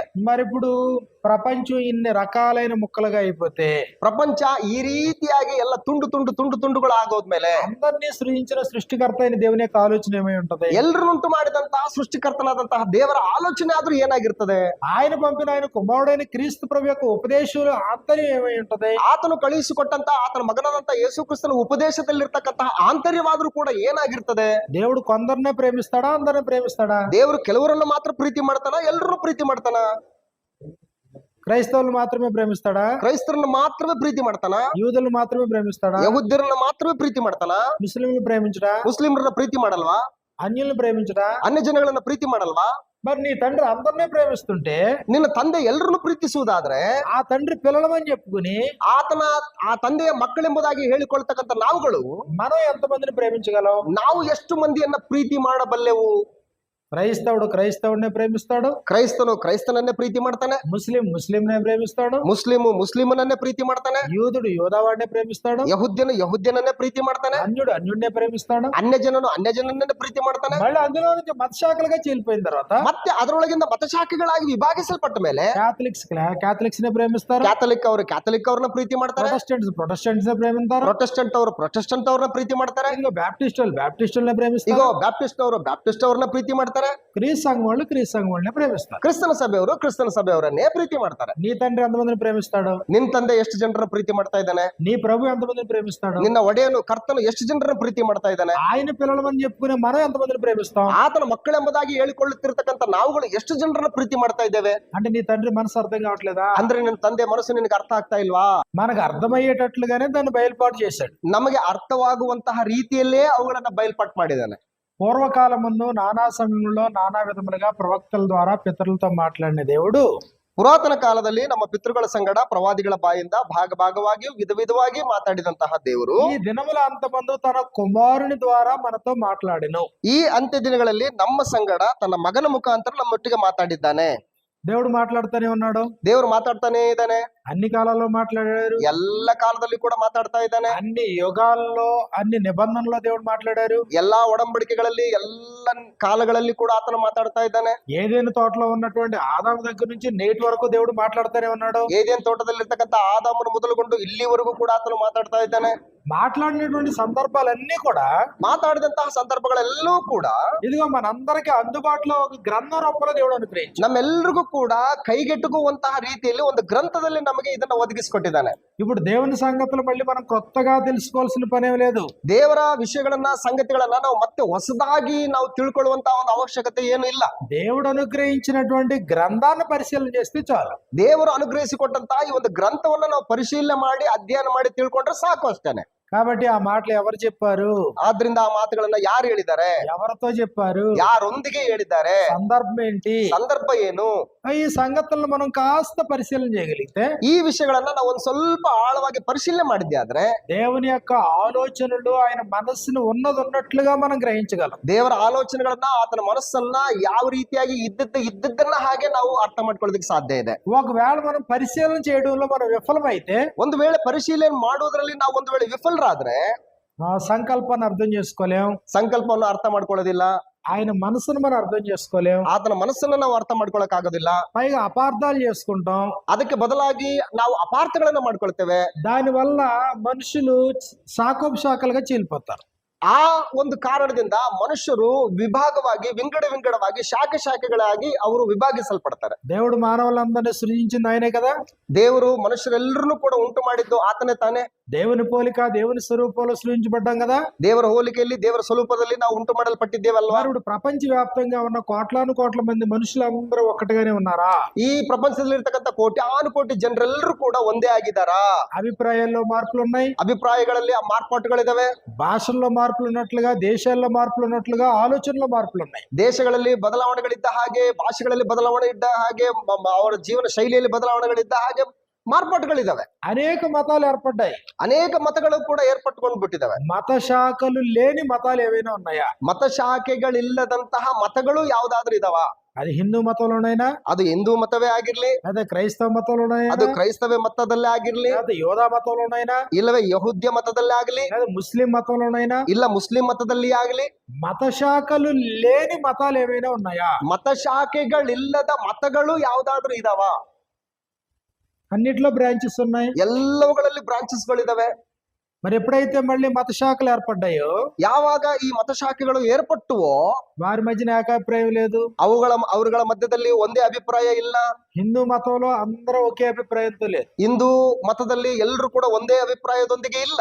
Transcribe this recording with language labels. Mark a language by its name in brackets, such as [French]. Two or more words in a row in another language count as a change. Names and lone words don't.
[Telugu] మరి ఇప్పుడు ప్రపంచం ఇన్ని రకాలైన ముక్కలుగా అయిపోతే, [Kannada] ಪ್ರಪಂಚ ಈ ರೀತಿಯಾಗಿ ಎಲ್ಲ ತುಂಡುಗಳು ಆಗೋದ್ಮೇಲೆ [Telugu] అందరినీ సృజించిన సృష్టికర్త అయిన దేవుని యొక్క ఆలోచన ఏమై ఉంటది? [Kannada] ಎಲ್ಲರನ್ನುಂಟು ಮಾಡಿದಂತಹ ಸೃಷ್ಟಿಕರ್ತನಾದಂತಹ ದೇವರ ಆಲೋಚನೆ ಆದ್ರೂ ಏನಾಗಿರ್ತದೆ? [Telugu] ఆయన పంపిన ఆయన కుమారుడైన క్రీస్తు ప్రభు యొక్క ఉపదేశాలు ఆంతర్యం ఏమై ఉంటది? [Kannada] ಆತನು ಕಳುಹಿಸಿಕೊಟ್ಟಂತ ಆತನ ಮಗನಾದಂತ ಯೇಸು ಕ್ರಿಸ್ತನ ಉಪದೇಶದಲ್ಲಿರ್ತಕ್ಕಂತಹ ಆಂತರ್ಯವಾದ್ರೂ ಕೂಡ ಏನಾಗಿರ್ತದೆ? [Telugu] దేవుడు కొందరినే ప్రేమిస్తాడా, అందరిని ప్రేమిస్తాడా? [Kannada] ದೇವರು ಕೆಲವರನ್ನ ಮಾತ್ರ ಪ್ರೀತಿ ಮಾಡ್ತಾನ, ಎಲ್ಲರನ್ನು ಪ್ರೀತಿ ಮಾಡ್ತಾನ? [Telugu] క్రైస్తవులు మాత్రమే ప్రేమిస్తాడా? [Kannada] ಕ್ರೈಸ್ತರನ್ನ ಮಾತ್ರವೇ ಪ್ರೀತಿ ಮಾಡ್ತಾನ? [Telugu] యూదులు మాత్రమే ప్రేమిస్తాడా? [Kannada] ಯಹೂದ್ಯರನ್ನ ಮಾತ್ರವೇ ಪ್ರೀತಿ ಮಾಡ್ತಾನ? [Telugu] ముస్లింలు ప్రేమించడా? [Kannada] ಮುಸ್ಲಿಮರನ್ನ ಪ್ರೀತಿ ಮಾಡಲ್ವಾ? [Telugu] అన్యులను ప్రేమించడా? [Kannada] ಅನ್ಯ ಜನಗಳನ್ನ ಪ್ರೀತಿ ಮಾಡಲ್ವಾ? [Telugu] మరి నీ తండ్రి అందరినీ ప్రేమిస్తుంటే, [Kannada] ನಿನ್ನ ತಂದೆ ಎಲ್ಲರನ್ನು ಪ್ರೀತಿಸುವುದಾದ್ರೆ [Telugu] ఆ తండ్రి పిల్లలమని చెప్పుకుని [Kannada] ಆ ತಂದೆಯ ಮಕ್ಕಳೆಂಬುದಾಗಿ ಹೇಳಿಕೊಳ್ತಕ್ಕಂಥ ನಾವುಗಳು [Telugu] మనం ఎంతమందిని ప్రేమించగలం? [Kannada] ನಾವು ಎಷ್ಟು ಮಂದಿಯನ್ನ ಪ್ರೀತಿ ಮಾಡಬಲ್ಲೆವು? [Telugu] క్రైస్తవుడు క్రైస్తవుడినే ప్రేమిస్తాడు, [Kannada] ಕ್ರೈಸ್ತನು ಕ್ರೈಸ್ತನನ್ನೇ ಪ್ರೀತಿ ಮಾಡ್ತಾನೆ, [Telugu] ముస్లింనే ప్రేమిస్తాడు, [Kannada] ಮುಸ್ಲಿಮನನ್ನೇ ಪ್ರೀತಿ ಮಾಡ್ತಾನೆ, [Telugu] యూదుడు యోదావాడినే ప్రేమిస్తాడు, [Kannada] ಯಹೂದ್ಯನನ್ನೇ ಪ್ರೀತಿ ಮಾಡ್ತಾನೆ, [Telugu] అన్యుడినే ప్రేమిస్తాడు. [Kannada] ಅನ್ಯ ಜನನನ್ನೇ ಪ್ರೀತಿ ಮಾಡ್ತಾನೆ. [Telugu] మళ్ళీ అందులో నుంచి మత శాఖలుగా చీలిపోయిన తర్వాత [Kannada] ಮತ್ತೆ ಅದರೊಳಗಿಂದ ಮತಶಾಖೆಗಳಾಗಿ ವಿಭಾಗಿಸಲ್ಪಟ್ಟ ಮೇಲೆ [Telugu] క్యాథలిక్స్ నే ప్రేమిస్తారు, [Kannada] ಕ್ಯಾಥಲಿಕ್ ಅವ್ರನ್ನ ಪ್ರೀತಿ ಮಾಡ್ತಾರೆ, [Telugu] ప్రొటెస్టెంట్స్ నే ప్రేమిస్తారు, [Kannada] ಪ್ರೊಟೆಸ್ಟೆಂಟ್ ಅವ್ರನ್ನ ಪ್ರೀತಿ ಮಾಡ್ತಾರೆ, [Telugu] ఇంకా బ్యాప్టిస్టులనే ప్రేమిస్తారు, [Kannada] ಈಗ ಬ್ಯಾಪ್ಟಿಸ್ಟ್ ಅವ್ರನ್ನ ಪ್ರೀತಿ ಮಾಡ್ತಾರೆ, [Telugu] క్రీస్తు సంఘం వాళ్ళనే ప్రేమిస్తారు, [Kannada] ಕ್ರಿಸ್ತನ ಸಭೆಯವರನ್ನೇ ಪ್ರೀತಿ ಮಾಡ್ತಾರೆ. [Telugu] నీ తండ్రి ఎంతమందిని ప్రేమిస్తాడు? [Kannada] ನಿನ್ ತಂದೆ ಎಷ್ಟು ಜನರನ್ನ ಪ್ರೀತಿ ಮಾಡ್ತಾ ಇದ್ದಾನೆ? [Telugu] నీ ప్రభు ఎంతమందిని ప్రేమిస్తాడు? [Kannada] ನಿನ್ನ ಒಡೆಯನು ಕರ್ತನು ಎಷ್ಟು ಜನರನ್ನ ಪ್ರೀತಿ ಮಾಡ್ತಾ ಇದ್ದಾನೆ? [Telugu] ఆయన పిల్లలమని చెప్పుకునే మనం ఎంతమందిని ప్రేమిస్తాం? [Kannada] ಆತನ ಮಕ್ಕಳೆಂಬುದಾಗಿ ಹೇಳಿಕೊಳ್ಳುತ್ತಿರ್ತಕ್ಕಂಥ ನಾವುಗಳು ಎಷ್ಟು ಜನರನ್ನ ಪ್ರೀತಿ ಮಾಡ್ತಾ ಇದ್ದೇವೆ? [Telugu] అంటే నీ తండ్రి మనసు అర్థం కావట్లేదా? [Kannada] ಅಂದ್ರೆ ನಿನ್ನ ತಂದೆ ಮನಸ್ಸು ನಿನಗೆ ಅರ್ಥ ಆಗ್ತಾ ಇಲ್ವಾ? [Telugu] మనకు అర్థమయ్యేటట్లుగానే దాన్ని బయలుపాటు చేశాడు. [Kannada] ನಮಗೆ ಅರ್ಥವಾಗುವಂತಹ ರೀತಿಯಲ್ಲೇ ಅವುಗಳನ್ನ ಬಯಲ್ಪಾಟ್ ಮಾಡಿದ್ದಾನೆ. [Telugu] పూర్వకాలం ముందు నానా సమయంలో నానా విధములుగా ప్రవక్తల ద్వారా పితరులతో మాట్లాడిన దేవుడు [Kannada] ಪುರಾತನ ಕಾಲದಲ್ಲಿ ನಮ್ಮ ಪಿತೃಗಳ ಸಂಗಡ ಪ್ರವಾದಿಗಳ ಬಾಯಿಂದ ಭಾಗವಾಗಿ ವಿಧವಾಗಿ ಮಾತಾಡಿದಂತಹ ದೇವರು [Telugu] ఈ దినముల అంతమందు తన కుమారుని ద్వారా మనతో మాట్లాడెను. [Kannada] ಈ ಅಂತ್ಯ ದಿನಗಳಲ್ಲಿ ನಮ್ಮ ಸಂಗಡ ತನ್ನ ಮಗನ ಮುಖಾಂತರ ನಮ್ಮೊಟ್ಟಿಗೆ ಮಾತಾಡಿದ್ದಾನೆ. [Telugu] దేవుడు మాట్లాడుతూనే ఉన్నాడు. [Kannada] ದೇವರು ಮಾತಾಡ್ತಾನೆ ಇದ್ದಾನೆ. [Telugu] అన్ని కాలాల్లో మాట్లాడారు, [Kannada] ಎಲ್ಲ ಕಾಲದಲ್ಲಿ ಕೂಡ ಮಾತಾಡ್ತಾ ಇದ್ದಾನೆ. [Telugu] అన్ని యుగాల్లో అన్ని నిబంధనల్లో దేవుడు మాట్లాడారు. [Kannada] ಎಲ್ಲಾ ಒಡಂಬಡಿಕೆಗಳಲ್ಲಿ ಎಲ್ಲ ಕಾಲಗಳಲ್ಲಿ ಕೂಡ ಆತನು ಮಾತಾಡ್ತಾ ಇದ್ದಾನೆ. [Telugu] ఏదైనా తోటలో ఉన్నటువంటి ఆదాము దగ్గర నుంచి నేటి వరకు దేవుడు మాట్లాడుతూనే ఉన్నాడు. [Kannada] ಏದೇನ್ ತೋಟದಲ್ಲಿರ್ತಕ್ಕಂಥ ಆದಾಮನು ಮೊದಲುಗೊಂಡು ಇಲ್ಲಿವರೆಗೂ ಕೂಡ ಆತನು ಮಾತಾಡ್ತಾ ಇದ್ದಾನೆ. [Telugu] మాట్లాడినటువంటి సందర్భాలన్నీ కూడా, [Kannada] ಮಾತಾಡಿದಂತಹ ಸಂದರ್ಭಗಳೆಲ್ಲವೂ ಕೂಡ [Telugu] ఇదిగో మనందరికీ అందుబాటులో ఒక గ్రంథ రూపంలో దేవుడు అనుగ్రహించాడు. [Kannada] ನಮ್ಮೆಲ್ಲರಿಗೂ ಕೂಡ ಕೈಗೆಟುಕುವಂತಹ ರೀತಿಯಲ್ಲಿ ಒಂದು ಗ್ರಂಥದಲ್ಲಿ ನಮಗೆ ಇದನ್ನ ಒದಗಿಸಿಕೊಟ್ಟಿದ್ದಾನೆ. [Telugu] ఇప్పుడు దేవుని సంగతులు మళ్ళీ మనం కొత్తగా తెలుసుకోవాల్సిన పనేం లేదు. [Kannada] ದೇವರ ವಿಷಯಗಳನ್ನ ಸಂಗತಿಗಳನ್ನ ನಾವು ಮತ್ತೆ ಹೊಸದಾಗಿ ನಾವು ತಿಳ್ಕೊಳ್ಳುವಂತಹ ಒಂದು ಅವಶ್ಯಕತೆ ಏನು ಇಲ್ಲ. [Telugu] దేవుడు అనుగ్రహించినటువంటి గ్రంథాన్ని పరిశీలన చేస్తే చాలు. [Kannada] ದೇವರು ಅನುಗ್ರಹಿಸಿಕೊಟ್ಟಂತಹ ಈ ಒಂದು ಗ್ರಂಥವನ್ನ ನಾವು ಪರಿಶೀಲನೆ ಮಾಡಿ ಅಧ್ಯಯನ ಮಾಡಿ ತಿಳ್ಕೊಂಡ್ರೆ ಸಾಕು ಅಷ್ಟೇನೆ. [Telugu] కాబట్టి ఆ మాటలు ఎవరు చెప్పారు? [Kannada] ಆದ್ರಿಂದ ಆ ಮಾತುಗಳನ್ನ ಯಾರು ಹೇಳಿದ್ದಾರೆ? [Telugu] ఎవరితో చెప్పారు? [Kannada] ಯಾರೊಂದಿಗೆ ಹೇಳಿದ್ದಾರೆ? [Telugu] సందర్భం ఏంటి? [Kannada] ಸಂದರ್ಭ ಏನು? [Telugu] ఈ సంగతులను మనం కాస్త పరిశీలన చేయగలిగితే, [Kannada] ಈ ವಿಷಯಗಳನ್ನ ನಾವು ಒಂದ್ ಸ್ವಲ್ಪ ಆಳವಾಗಿ ಪರಿಶೀಲನೆ ಮಾಡಿದ್ದೆ ಆದ್ರೆ [Telugu] దేవుని యొక్క ఆలోచనలు ఆయన మనస్సును ఉన్నట్లుగా మనం గ్రహించగలం. [Kannada] ದೇವರ ಆಲೋಚನೆಗಳನ್ನ ಆತನ ಮನಸ್ಸನ್ನ ಯಾವ ರೀತಿಯಾಗಿ ಇದ್ದದ್ದನ್ನ ಹಾಗೆ ನಾವು ಅರ್ಥ ಮಾಡ್ಕೊಳ್ಳೋದಕ್ಕೆ ಸಾಧ್ಯ ಇದೆ. [Telugu] ఒకవేళ మనం పరిశీలన చేయడంలో మనం విఫలమైతే, [Kannada] ಒಂದು ವೇಳೆ ಪರಿಶೀಲನೆ ಮಾಡುವುದರಲ್ಲಿ ನಾವು ಒಂದು ವೇಳೆ ವಿಫಲರಾದ್ರೆ [Telugu] సంకల్పాన్ని అర్థం చేసుకోలేం, [Kannada] ಸಂಕಲ್ಪವನ್ನು ಅರ್ಥ ಮಾಡ್ಕೊಳ್ಳೋದಿಲ್ಲ, [Telugu] ఆయన మనసును మనం అర్థం చేసుకోలేం, [Kannada] ಆತನ ಮನಸ್ಸನ್ನ ನಾವು ಅರ್ಥ ಮಾಡ್ಕೊಳಕ್ ಆಗೋದಿಲ್ಲ, [Telugu] పైగా అపార్థాలు చేసుకుంటాం. [Kannada] ಅದಕ್ಕೆ ಬದಲಾಗಿ ನಾವು ಅಪಾರ್ಥಗಳನ್ನ ಮಾಡ್ಕೊಳ್ತೇವೆ. [Telugu] దానివల్ల మనుషులు శాఖోపశాఖలుగా చీలిపోతారు. [Kannada] ಆ ಒಂದು ಕಾರಣದಿಂದ ಮನುಷ್ಯರು ವಿಂಗಡವಾಗಿ ಶಾಖೆಗಳಾಗಿ ಅವರು ವಿಭಾಗಿಸಲ್ಪಡ್ತಾರೆ. [Telugu] దేవుడు మానవులందరినీ సృజించింది ఆయనే కదా. [Kannada] ದೇವರು ಮನುಷ್ಯರೆಲ್ಲರನ್ನೂ ಕೂಡ ಉಂಟು ಮಾಡಿದ್ದು ಆತನೇ ತಾನೆ. [Telugu] దేవుని పోలిక దేవుని స్వరూపంలో సృజించబడ్డాం కదా. [Kannada] ದೇವರ ಹೋಲಿಕೆಯಲ್ಲಿ ದೇವರ ಸ್ವರೂಪದಲ್ಲಿ ನಾವು ಉಂಟು ಮಾಡಲ್ಪಟ್ಟಿದ್ದೇವಲ್ವಾ. [Telugu] ఇప్పుడు ప్రపంచ వ్యాప్తంగా ఉన్న కోట్ల మంది మనుషులందరూ ఒక్కటిగానే ఉన్నారా? [Kannada] ಈ ಪ್ರಪಂಚದಲ್ಲಿ ಇರ್ತಕ್ಕಂಥ ಕೋಟಿ ಜನರೆಲ್ಲರೂ ಕೂಡ ಒಂದೇ ಆಗಿದ್ದಾರಾ? [Telugu] అభిప్రాయాల్లో మార్పులు ఉన్నాయి, [Kannada] ಅಭಿಪ್ರಾಯಗಳಲ್ಲಿ ಆ ಮಾರ್ಪಾಟುಗಳಿದಾವೆ. [Telugu] భాషల్లో మార్పులు ఉన్నట్లుగా, దేశాల్లో మార్పులు ఉన్నట్లుగా ఆలోచనలో మార్పులు ఉన్నాయి. [Kannada] ದೇಶಗಳಲ್ಲಿ ಬದಲಾವಣೆಗಳಿದ್ದ ಹಾಗೆ, ಭಾಷೆಗಳಲ್ಲಿ ಬದಲಾವಣೆ ಇದ್ದ ಹಾಗೆ, ಅವರ ಜೀವನ ಶೈಲಿಯಲ್ಲಿ ಬದಲಾವಣೆಗಳಿದ್ದ ಹಾಗೆ మార్పాటుಗಳಿದಾವೆ. [Telugu] అనేక మతాలు ఏర్పడ్డాయి. [Kannada] ಅನೇಕ ಮತಗಳು ಕೂಡ ಏರ್ಪಟ್ಕೊಂಡು ಬಿಟ್ಟಿದಾವೆ. [Telugu] మత శాఖలు లేని మతాలు ఏవైనా ఉన్నాయా? [Kannada] ಮತ ಶಾಖೆಗಳಿಲ್ಲದಂತಹ ಮತಗಳು ಯಾವ್ದಾದ್ರು ಇದಾವ? [Telugu] అది హిందూ మతంలోనైనా, [Kannada] ಅದು ಹಿಂದೂ ಮತವೇ ಆಗಿರ್ಲಿ, [Telugu] అదే క్రైస్తవ మతంలోనైనా, [Kannada] ಅದು ಕ್ರೈಸ್ತವ ಮತದಲ್ಲೇ ಆಗಿರ್ಲಿ, [Telugu] అదే యోధా మతంలోనైనా, [Kannada] ಇಲ್ಲವೇ ಯಹೂದ್ಯ ಮತದಲ್ಲೇ ಆಗ್ಲಿ, [Telugu] లేదా ముస్లిం మతంలోనైనా, [Kannada] ಇಲ್ಲ ಮುಸ್ಲಿಂ ಮತದಲ್ಲಿ ಆಗ್ಲಿ, [Telugu] మత శాఖలు లేని మతాలు ఏవైనా ఉన్నాయా? [Kannada] ಮತ ಶಾಖೆಗಳಿಲ್ಲದ ಮತಗಳು ಯಾವ್ದಾದ್ರು ಇದಾವ? [Telugu] అన్నిట్లో బ్రాంచెస్ ఉన్నాయి. [Kannada] ಎಲ್ಲವುಗಳಲ್ಲಿ ಬ್ರಾಂಚಸ್ ಗಳಿದಾವೆ. [Telugu] మరి ఎప్పుడైతే మళ్ళీ మత శాఖలు ఏర్పడ్డాయో, [Kannada] ಯಾವಾಗ ಈ ಮತ ಶಾಖೆಗಳು ಏರ್ಪಟ್ಟುವೋ [Telugu] వారి మధ్యన ఏకాభిప్రాయం లేదు. [Kannada] ಅವರುಗಳ ಮಧ್ಯದಲ್ಲಿ ಒಂದೇ ಅಭಿಪ್ರಾಯ ಇಲ್ಲ. [Telugu] హిందూ మతంలో అందరూ ఒకే అభిప్రాయంతో లేదు. [Kannada] ಹಿಂದೂ ಮತದಲ್ಲಿ ಎಲ್ಲರೂ ಕೂಡ ಒಂದೇ ಅಭಿಪ್ರಾಯದೊಂದಿಗೆ ಇಲ್ಲ.